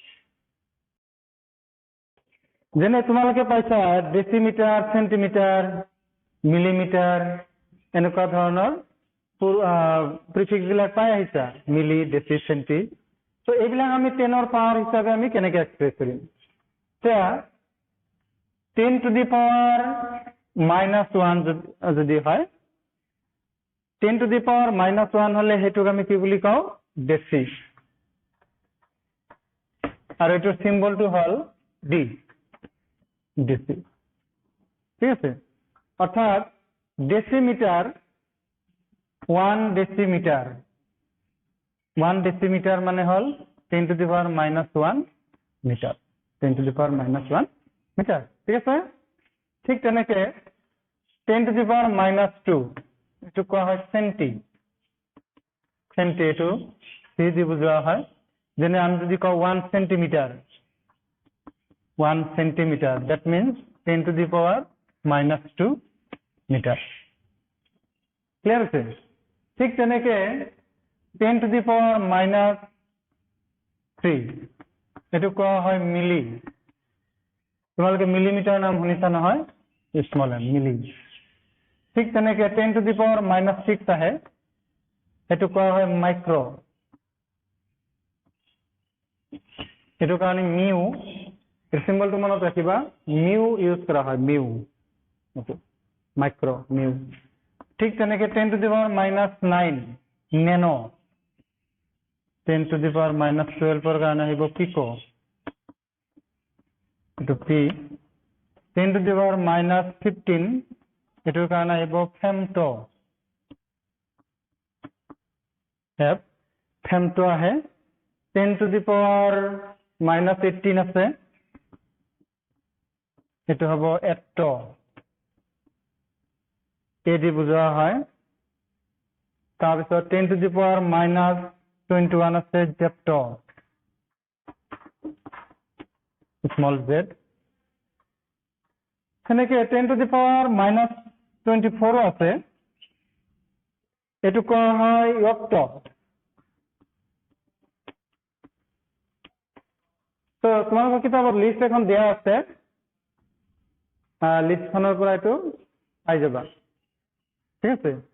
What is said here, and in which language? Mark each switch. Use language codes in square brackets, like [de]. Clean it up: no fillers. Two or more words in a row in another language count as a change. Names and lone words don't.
[as] যেনে তোমালোকে পাইছা [en] decimeter centimeter millimeter [as] এনেকুৱা ধৰণৰ প্ৰিফিক্স বিলাক পাই আহিছা মিলি ডেসি সেন্টি তো এইবিলাক আমি 10ৰ পাৱাৰ হিচাপে আমি কেনেকৈ এক্সপ্ৰেছ কৰিম এতিয়া [en] 10 to the power -1 [as] যদি হয় [en] 10 to the power -1 [as] হলে হেতুক আমি কি বুলি কও ডেসি আৰু এটোৰ সিম্বলটো হল ডি ডেসি ঠিক আছে অর্থাৎ ডেসিমিটার 1 ডেসিমিটার মানে হল [en] 10 to the power -1 [as] মিটার [en] 10 to the power -1 [as] মিটার ঠিক আছে ঠিক তেনেকে [en] 10 to the power -2 [as] এটো কোৱা হয় সেন্টি এটো সি দি বুজোৱা হয় যেনে আমি যদি কও 1 সেন্টিমিটার [en] that means 10 to the power -2 [as] মিটার ক্লিয়ার আছে ঠিক তেনেকে [en] 10 to the power [as] -3 এটো কোৱা হয় মিলি তোমালোকে মিলিমিটার নাম শুনিছা নহয় [en] small m [as] মিলি ঠিক তেনেকে [en] 10 to the power -6 [as] আহে এটো কোৱা হয় মাইক্রো এটো কাৰণে মিউ এর সিম্বলটো মনত ৰাখিবা মিউ ইউজ কৰা হয় মিউ মাইক্রো মিউ ঠিক তেনেকে [en] 10 to the power -9 [as] ন্যানো [en] 10 to the power -12 [as] এর কাৰণে আহিব পিকো এটো পি [en] 10 to the power -15 [as] এটোৰ কাৰণে আহিব ফেমটো ফেমটো আহে [en] 10 to the power -18 [as] আছে এটো হ'ব এট্টো এ দি বুজোৱা হয় তাৰপিছত [en] 10 to the power -21 [as] আছে জেপ্টো [en] small z [as] সেনেকে [en] 10 to the power -24 [as] আছে এটো কোৱা হয় অক্টো তো তোমালোকৰ কিতাপত লিষ্ট এখন দিয়া আছে লিষ্টখনৰ পৰা এটো পাই যাবা ঠিক আছে